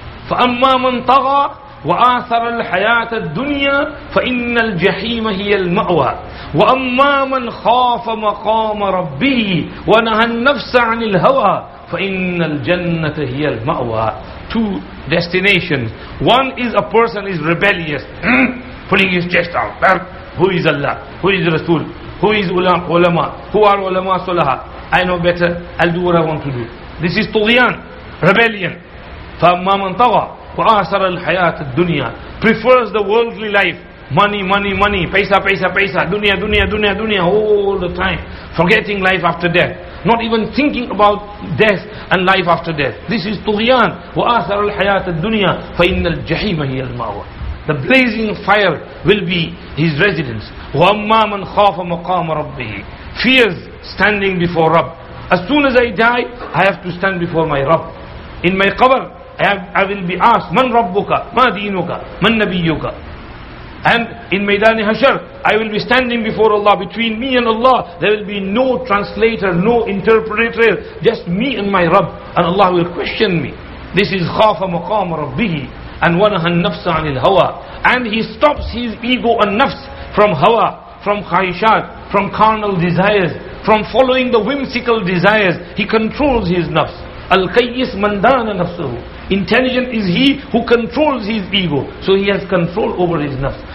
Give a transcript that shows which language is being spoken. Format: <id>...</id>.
<ar>فأما من طغى وآثر الحياة الدنيا فإن الجحيم هي المأوى وأما من خاف مقام ربه ونهى النفس عن الهوى فإن الجنة هي المأوى.</ar> <en>2 destinations. One is a person is rebellious, pulling his chest out. Who is Allah? Who is Rasul? Who is ulama? Who are ulama salaha? I know better, I'll do what I want to do. This is tughyan, rebellion.</en> <ar>فَأَمَّا مَنْ طَغَى وَآثَرَ الْحَيَاةَ الدُّنْيَا,</ar> <en>prefers the worldly life, money, paisa, dunya, all the time, forgetting life after death, not even thinking about death and life after death. This is tughyan.</en> <ar>وَآثَرَ الْحَيَاةَ الدُّنْيَا فَإِنَّ الْجَحِيمَ هِيَ الْمَأْوَى.</ar> <en>The blazing fire will be his residence.</en> <ar>وَأَمَّا مَنْ خَافَ مَقَامَ رَبِّهِ,</ar> <en>fears standing before Rabb. As soon as I die, I have to stand before my Rabb. In my qabr, I will be asked,</en> <ar>Man Rabbuka, Ma Dinuka, Man Nabiyuka.</ar> <en>And in Maidan Hashar, I will be standing before Allah. Between me and Allah, there will be no translator, no interpreter, just me and my Rabb. And Allah will question me. This is</en> <ar>خَافَ مَقَامَ رَبِّهِ.</ar> <en>And</en> <ar>وَنَهَى النَّفْسَ عَنِ الْهَوَى,</ar> <en>and he stops his ego and nafs from hawa, from khahishat, from carnal desires, from following the whimsical desires. He controls his nafs.</en> <ar>Al-Qayyis man dana nafsuhu.</ar> <en>Intelligent is he who controls his ego, so he has control over his nafs.</en>